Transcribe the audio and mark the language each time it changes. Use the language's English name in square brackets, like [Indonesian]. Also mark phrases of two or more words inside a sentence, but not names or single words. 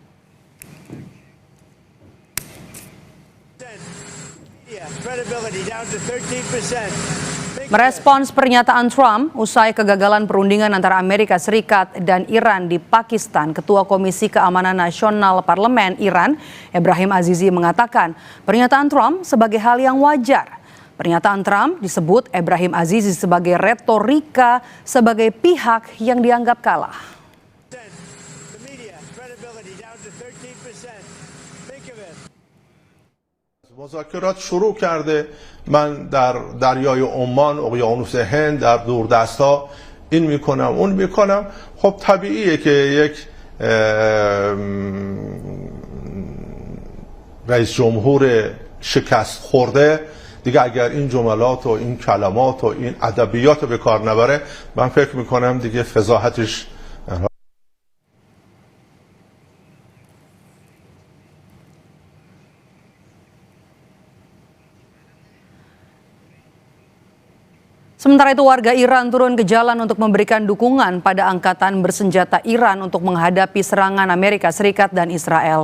[Indonesian] Merespons pernyataan Trump usai kegagalan perundingan antara Amerika Serikat dan Iran di Pakistan, Ketua Komisi Keamanan Nasional Parlemen Iran, Ebrahim Azizi mengatakan pernyataan Trump sebagai hal yang wajar. Pernyataan Trump disebut Ebrahim Azizi sebagai retorika sebagai pihak yang dianggap kalah. [Persian] مذاکرات شروع کرده. من در دریای عمان، اقیانوس هند، در دوردست‌ها این میکنم اون میکنم. خب طبیعیه که یک رئیس جمهور شکست خورده دیگه اگر این جملات و این کلمات و این ادبیات رو به کار نبره، من فکر میکنم دیگه فضاحتش [Indonesian] Sementara itu warga Iran turun ke jalan untuk memberikan dukungan pada angkatan bersenjata Iran untuk menghadapi serangan Amerika Serikat dan Israel.